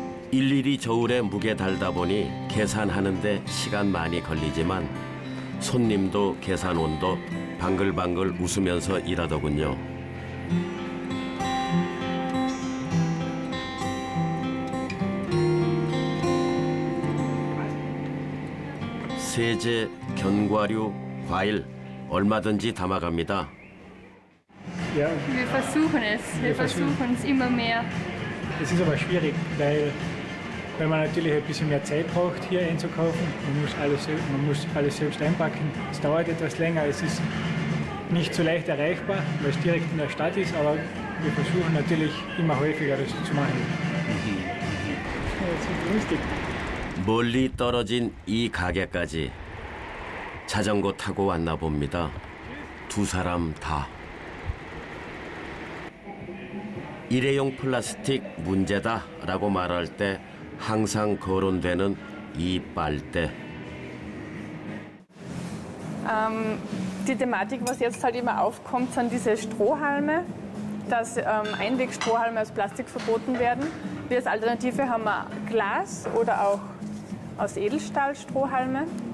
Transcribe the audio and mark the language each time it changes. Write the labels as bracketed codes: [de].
[ko] 일일이 저울에 무게 달다 보니 계산하는데 시간 많이 걸리지만 손님도 계산원도 방글방글 웃으면서 일하더군요. 세제, 견과류, 과일 얼마든지 담아갑니다. [de] Ja, Wir versuchen es immer mehr. es ist aber schwierig, weil man natürlich ein bisschen mehr Zeit braucht, hier einzukaufen. Man muss alles selbst einpacken. Es dauert etwas länger, es ist nicht so leicht erreichbar, weil es direkt in der Stadt ist, aber wir versuchen natürlich immer häufiger das zu machen. Das ist lustig. [ko] 멀리 떨어진 이 가게까지 자전거 타고 왔나 봅니다. 두 사람 다. 일회용 플라스틱 문제다라고 말할 때 항상 거론되는 이 빨대. [de] Die Thematik, was jetzt halt immer aufkommt, sind diese Strohhalme, dass Einwegstrohhalme aus Plastik verboten werden. Wir als Alternative haben wir Glas oder auch aus Edelstahl Strohhalme.